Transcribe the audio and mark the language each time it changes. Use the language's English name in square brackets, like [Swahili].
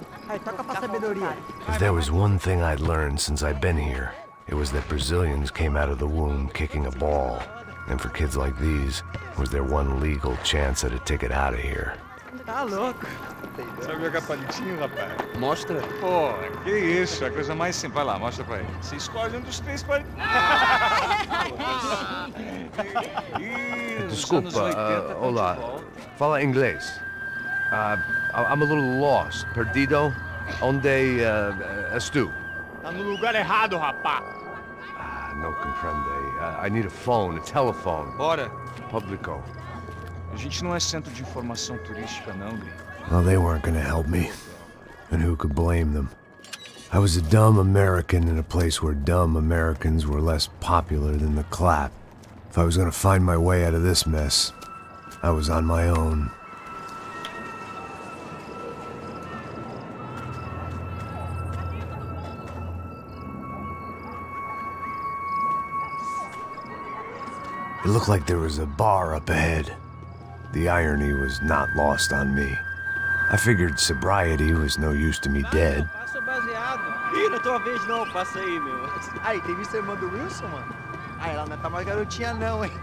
[English] If there was one thing I'd learned since I'd been here, it was that Brazilians came out of the womb kicking a ball. And for kids like these, was their one legal chance at a ticket out of here. [Portuguese] Tá louco. Sabe jogar palitinho, rapaz? Mostra. Pô, que isso, é a coisa mais simples. Vai lá, mostra pra ele. Você escolhe dos três palitinhos. Desculpa, olá. Fala inglês. [English] I'm a little lost. [Portuguese] Perdido? Onde és tu? Tá no lugar errado, rapá. [Spanish] No comprende. [English] I need a phone, a telephone. [Portuguese] Bora. Publico. A gente não é centro de informação turística, não, Gri. [English] Well, they weren't gonna help me. And who could blame them? I was a dumb American in a place where dumb Americans were less popular than the clap. If I was gonna find my way out of this mess, I was on my own. It looked like there was a bar up ahead. The irony was not lost on me. I figured sobriety was no use to me dead. [Portuguese] Passa baseado. Ih, não é tua vez não, passa aí, meu. Aí, tem visto a irmã do Wilson, mano? Ah, ela não tá mais garotinha não, hein?